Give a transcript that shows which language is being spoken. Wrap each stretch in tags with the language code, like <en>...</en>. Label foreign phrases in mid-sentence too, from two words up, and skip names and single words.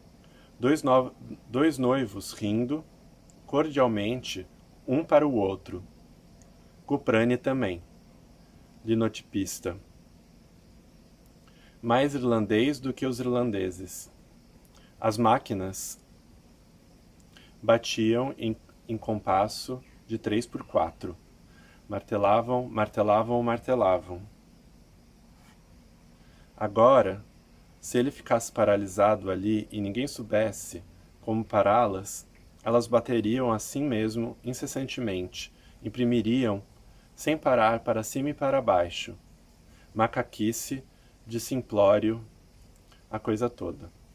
<pt>Dois noivos rindo cordialmente um para o outro. Cuprane também, linotipista. Mais irlandês do que os irlandeses. As máquinas batiam em compasso de 3x4. Martelavam, martelavam, martelavam. Agora, se ele ficasse paralisado ali e ninguém soubesse como pará-las, elas bateriam assim mesmo incessantemente, imprimiriam, sem parar, para cima e para baixo. Macaquice, de simplório, a coisa toda.</pt>